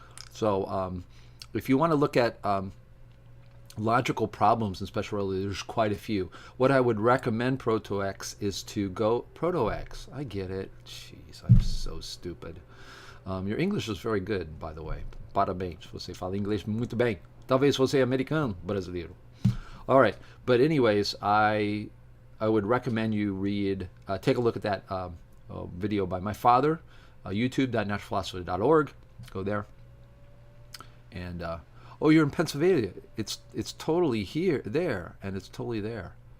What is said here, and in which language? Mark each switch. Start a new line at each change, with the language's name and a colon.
English: So if you want to look at logical problems in special relativity, there's quite a few. What I would recommend Proto-X is to go... Proto-X, I get it. Jeez, I'm so stupid. Your English is very good, by the way.
Portuguese: Parabéns, você fala inglês muito bem. Talvez você é americano, brasileiro.
English: All right, but anyways, I would recommend you take a look at that video by my father, youtube.naturalphilosophy.org. Go there. And, you're in Pennsylvania. It's totally there, and it's totally there.